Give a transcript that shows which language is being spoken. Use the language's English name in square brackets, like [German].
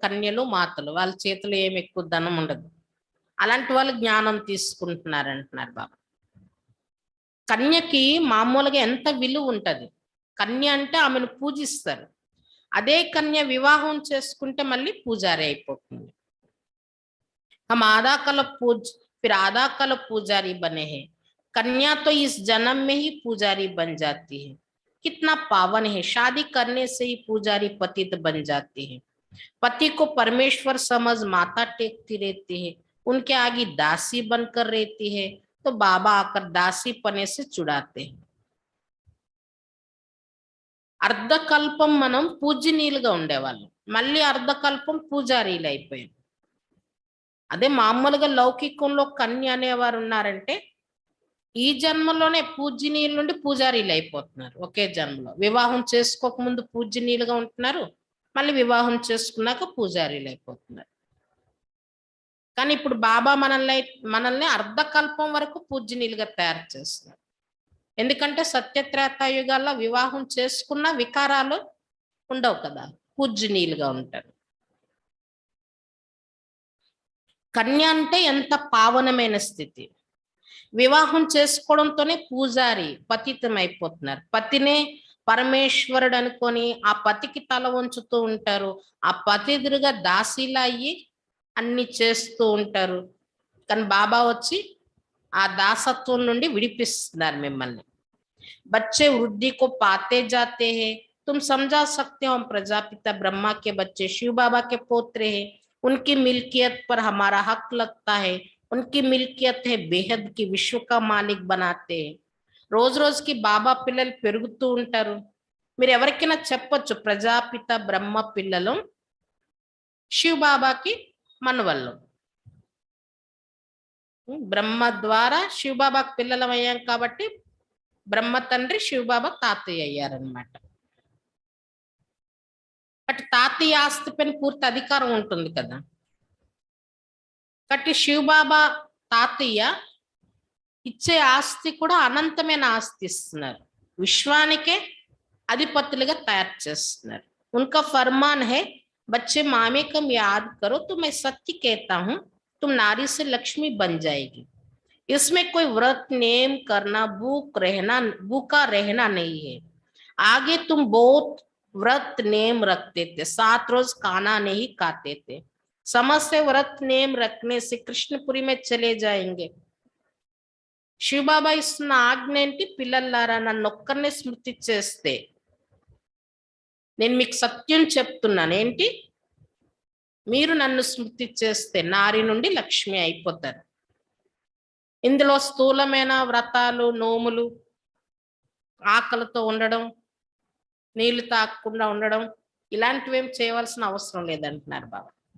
[Telugu] కన్యలు మాతలు, వాళ్ళ చేతిలో ఏమి ఎక్కువ ధనం ఉండదు. అలాంటి వాళ్ళు జ్ఞానం తీసుకుంటున్నారు అంటున్నారు బాబా. కన్యకి మామూలుగా ఎంత విలువ ఉంటది? కన్య అంటే ఆమెను పూజిస్తారు. అదే కన్య వివాహం చేసుకుంటే మళ్ళీ పూజారి అయిపోతుంది. [Hindi] हम आधा कल पूज फिर आधा कल पुजारी बने हैं, कन्या तो इस जन्म में ही पुजारी बन जाती है. कितना पावन है, शादी करने से ही पुजारी पतित बन जाती है. पति को परमेश्वर समझ माता टेकती रहती है, उनके आगे दासी बनकर रहती है, तो बाबा आकर दासी पने से छुड़ाते हैं. [Telugu] అర్ధకల్పం మనం పూజ్యనీయులుగా ఉండేవాళ్ళం, మళ్ళీ అర్ధకల్పం పూజారీలు అయిపోయాం. అదే మామూలుగా లౌకికంలో కన్య అనేవారు ఉన్నారంటే ఈ జన్మలోనే పూజ్యనీయుల నుండి పూజారీలు అయిపోతున్నారు. ఒకే జన్మలో వివాహం చేసుకోకముందు పూజ్యనీయులుగా ఉంటున్నారు, మళ్ళీ వివాహం చేసుకున్నాక పూజారీలు అయిపోతున్నారు. కానీ ఇప్పుడు బాబా మనల్ని అర్ధకల్పం వరకు పూజ్యనీయులుగా తయారు చేస్తున్నారు. ఎందుకంటే సత్యత్రేతాయుగాల్లో వివాహం చేసుకున్న వికారాలు ఉండవు కదా, పూజ్యనీయులుగా ఉంటారు. కన్య అంటే ఎంత పావనమైన స్థితి. వివాహం చేసుకోవడంతోనే పూజారి పతితం అయిపోతున్నారు. పతినే పరమేశ్వరుడు అనుకొని ఆ పతికి తల వంచుతూ ఉంటారు. ఆ పతి ఎదురుగా దాసీలా అయ్యి అన్ని చేస్తూ ఉంటారు. కానీ బాబా వచ్చి ఆ దాసత్వం నుండి విడిపిస్తున్నారు మిమ్మల్ని. [Hindi] बच्चे वृद्धि को पाते जाते हैं, तुम समझा सकते हो हम प्रजापिता ब्रह्मा के बच्चे शिव बाबा के पोत्र हैं, उनकी मिल्कियत पर हमारा हक लगता है. उनकी मिल्कियत है बेहद की, विश्व का मालिक बनाते हैं. [Telugu] రోజు రోజుకి బాబా పిల్లలు పెరుగుతూ ఉంటారు. మీరు ఎవరికైనా చెప్పొచ్చు ప్రజాపిత బ్రహ్మ పిల్లలు శివ బాబాకి మనవళ్ళు. బ్రహ్మ ద్వారా శివ బాబాకి పిల్లలం అయ్యాం కాబట్టి బ్రహ్మ తండ్రి శివ బాబా తాతయ్య అయ్యారనమాట. బట్ తాతయ్య ఆస్తి పైన పూర్తి అధికారం ఉంటుంది కదా. కాబట్టి శివ బాబా తాతయ్య ఇచ్చే ఆస్తి కూడా అనంతమైన ఆస్తి ఇస్తున్నారు, విశ్వానికే అధిపతులుగా తయారు చేస్తున్నారు. [Hindi] उनका फरमान है बच्चे मामे कम याद करो तो मैं सत्य कहता हूं तुम नारी से लक्ष्मी बन जाएगी. इसमें कोई व्रत नेम करना भूखा रहना नहीं है. आगे तुम बहुत व्रत नेम रखते थे, 7 रोज खाना नहीं खाते थे. समझ से व्रत नेम रखने से कृष्णपुरी में चले जाएंगे. [Telugu] శివబాబా ఇస్తున్న ఆజ్ఞ ఏంటి? పిల్లలారా నన్నొక్కరినే స్మృతి చేస్తే నేను మీకు సత్యం చెప్తున్నాను ఏంటి, మీరు నన్ను స్మృతి చేస్తే నారి నుండి లక్ష్మి అయిపోతారు. ఇందులో స్థూలమైన వ్రతాలు, నోములు, ఆకలితో ఉండడం, నీళ్లు తాగకుండా ఉండడం ఇలాంటివి ఏం చేయవలసిన అవసరం లేదంటున్నారు బాబా.